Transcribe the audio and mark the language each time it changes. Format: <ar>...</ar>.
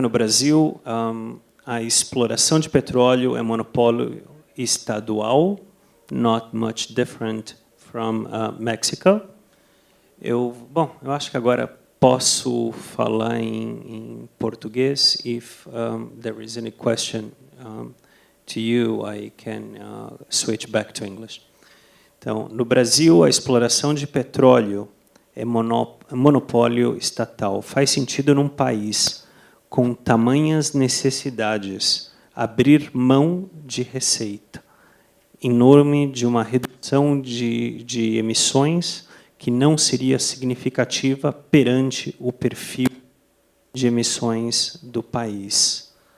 <pt>No Brasil, a exploração de petróleo é monopólio estadual,</pt> <en>not much different from Mexico.</en> <pt>Eu acho que agora posso falar em português.</pt> <en>If there is any question to you, I can switch back to English.</en> <pt>Então, no Brasil, a exploração de petróleo é monopólio estatal. Faz sentido num país com tamanhas necessidades abrir mão de receita em nome de uma redução de emissões que não seria significativa perante o perfil de emissões do país.</pt>